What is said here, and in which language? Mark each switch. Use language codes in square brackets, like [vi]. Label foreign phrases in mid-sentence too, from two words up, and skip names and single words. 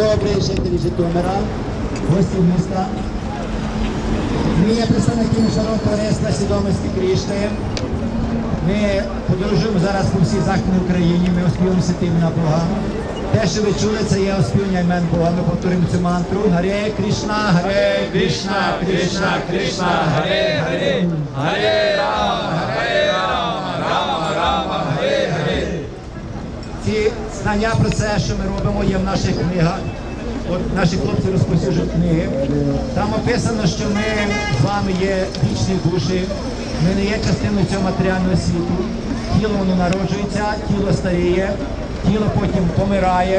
[uk] дорогі жителі Житомира, гості міста. Ми є представники Міжнародного товариства свідомості Крішни. Ми подорожуємо зараз по всій Західній Україні, ми оспіваємо святі імена Бога. Те, що ви чули, це є оспівання імен Бога. Ми повторюємо цю мантру. Харе Кришна, Харе Кришна, Кришна Кришна, Харе Харе, Харе Рама, Рама Рама, Харе Харе. Ці знання про це, що ми робимо, є в наших книгах. От наші хлопці розповсюджують книги. Там описано, що ми з вами є вічні душі. Ми не є частиною цього матеріального світу. Тіло воно народжується, тіло старіє, тіло потім помирає.